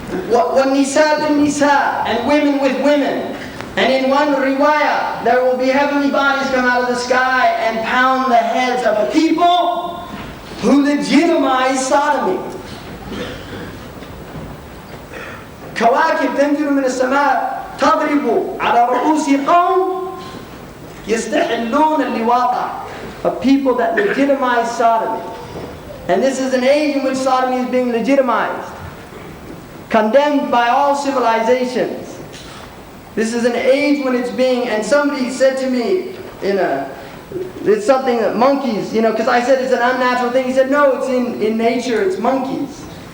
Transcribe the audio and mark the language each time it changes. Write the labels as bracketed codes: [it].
[ar] وَالنِّسَاءُ بِالنِّسَاءِ. [en] And women with women. And in one riwayah, there will be heavenly bodies come out of the sky and pound the heads of a people who legitimize sodomy. [ar] كواكب تنزل من السماء تضرب على رؤوس قوم يستحلون اللواط. [en] Of people that legitimize sodomy. And this is an age in which sodomy is being legitimized, condemned by all civilizations. This is an age when it's being, and somebody said to me it's something that monkeys, because I said it's an unnatural thing. He said, no, it's in nature, it's monkeys.